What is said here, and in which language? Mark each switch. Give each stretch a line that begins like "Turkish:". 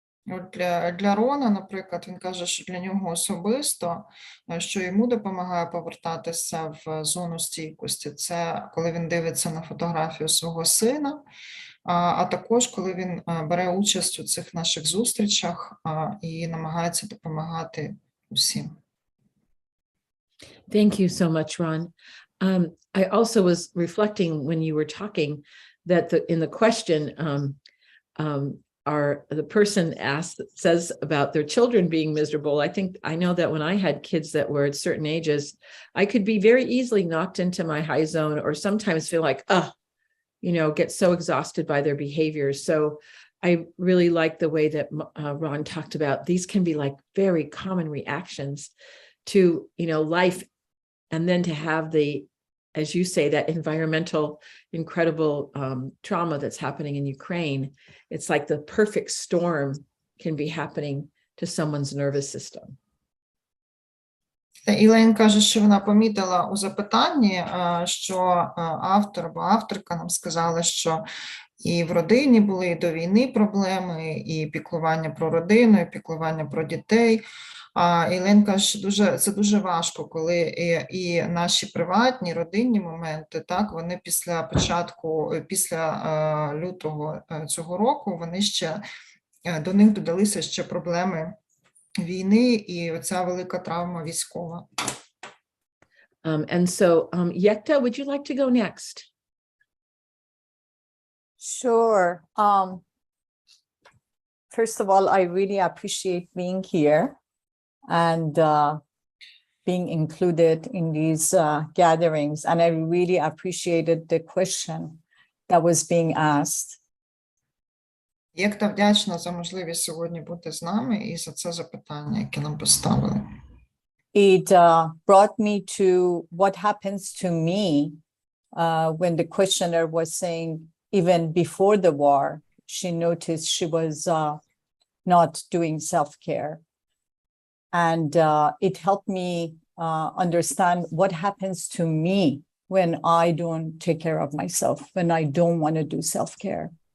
Ukrainian: От для Рона, наприклад, він каже, що для нього особисто, що йому допомагає повертатися в зону стійкості, це коли він дивиться на фотографію свого сина, а також коли він бере участь у цих наших зустрічах і намагається допомагати усім.
English: Thank you so much, Ron. I also was reflecting when you were talking that in the question, the person says about their children being miserable. I know that when I had kids that were at certain ages, I could be very easily knocked into my high zone, or sometimes feel like, get so exhausted by their behaviors. So I really like the way that Ron talked about these can be like very common reactions to, life. And then to have as you say, that environmental, incredible trauma that's happening in Ukraine, it's like the perfect storm can be happening to someone's nervous system.
Ukrainian: Ілейн каже, що вона помітила у запитанні, що автор або авторка нам сказали, що і в родині були і до війни проблеми, і піклування про родину, і піклування про дітей. Ілейн каже, що це дуже важко, коли і наші приватні, родинні моменти, так, вони після лютого цього року, вони ще, до них додалися ще проблеми війни і оця велика травма військова.
English: And so, Yekta, would you like to go next? Sure. First of all, I really appreciate being here and being included in these gatherings. And I really appreciated the question that was being asked.
Ukrainian: Єкта вдячна за можливість сьогодні бути з нами і за це запитання, яке нам поставили.
English: It brought me to what happens to me when the questioner was saying, even before the war, she noticed she was not doing self-care. And it helped me understand what happens to me when I don't take care of myself, when I don't want to do self-care.